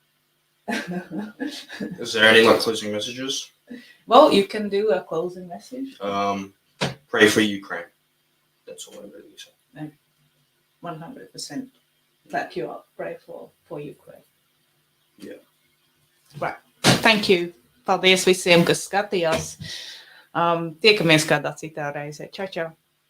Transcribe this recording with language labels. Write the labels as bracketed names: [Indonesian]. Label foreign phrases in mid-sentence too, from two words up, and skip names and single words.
[English] Is there any closing messages? Well, you can do a closing message. Pray for Ukraine. That's all I really say. 100% back you up. Pray for Ukraine. Yeah. Right. Thank you. [Latvian] Paldies visiem, kas skatījās. Tiekamies kādā citā reizē. Čau, čau.